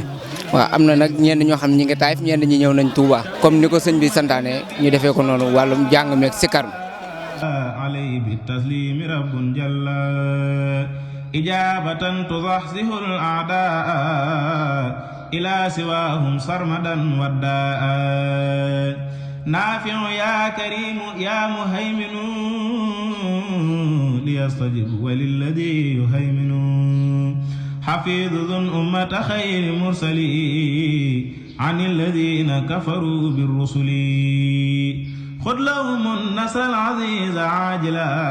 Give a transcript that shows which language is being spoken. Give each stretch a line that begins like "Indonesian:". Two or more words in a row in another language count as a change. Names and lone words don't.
Wolof: waaw am na nag ñenn ñoo xam ñi ngi Taïf ñenn ñi ñëw nañ Touba comme ni ko sëñ bi santaane ñu defee ko noonu wàllum jàng meeg sikar
Arabic: عليه بتسليم رب جل إجابة تزحزح الأعداء إلى سواهم سرمدا ودا. نافع يا كريم يا مهيمن ليستجب وللذي يهيمن حفيظ ذو أمة خير مرسلي عن الذين كفروا بالرسل خذ لهم النصر العزيز عاجلا